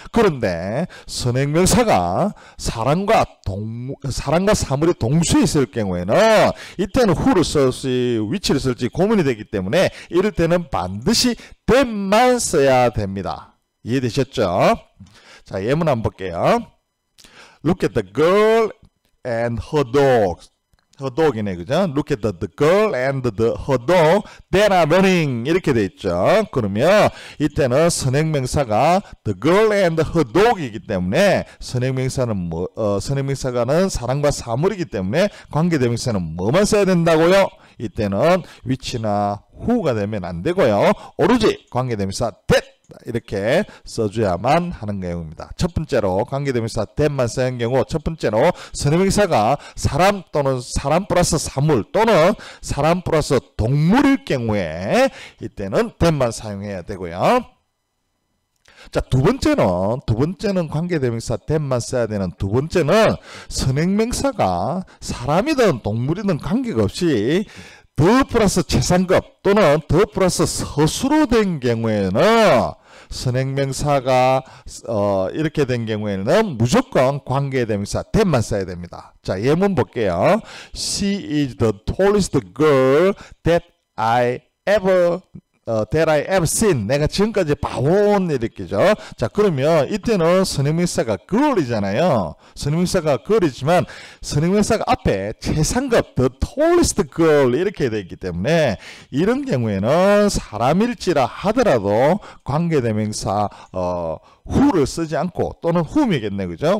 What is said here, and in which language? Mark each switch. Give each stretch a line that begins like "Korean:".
Korean: 그런데 선행명사가 사람과 사물의 동시에 있을 경우에는 이때는 who를 쓸지 which를 쓸지 고민이 되기 때문에 이럴 때는 반드시 that만 써야 됩니다. 이해되셨죠? 자, 예문 한번 볼게요.
English: Look at the girl and her dog.
Korean: her dog이네, 그죠?
English: Look at the girl and her dog that are running.
Korean: 이렇게 돼 있죠. 그러면 이때는 선행명사가 the girl and her dog이기 때문에 선행명사가는 사람과 사물이기 때문에 관계대명사는 뭐만 써야 된다고요? 이때는 which나 who가 되면 안 되고요. 오로지 관계대명사 that 이렇게 써줘야만 하는 내용입니다. 첫 번째로 관계대명사 that만 쓰는 경우, 첫 번째로 선행명사가 사람 또는 사람 플러스 사물 또는 사람 플러스 동물일 경우에 이때는 that만 사용해야 되고요. 자, 두 번째는 관계대명사 that만 써야 되는 두 번째는 선행명사가 사람이든 동물이든 관계가 없이 더 플러스 최상급 또는 더 플러스 서술로 된 경우에는 선행명사가 이렇게 된 경우에는 무조건 관계대명사 that만 써야 됩니다. 자, 예문 볼게요.
English: She is the tallest girl that I ever seen.
Korean: 내가 지금까지 봐온 이렇게죠. 자, 그러면 이때는 선행명사가 girl이잖아요. 선행명사가 girl이지만 선행명사가 앞에 최상급
English: the tallest girl
Korean: 이렇게 되어 있기 때문에 이런 경우에는 사람일지라 하더라도 관계대명사 who를 쓰지 않고, 또는 whom이겠네, 그죠?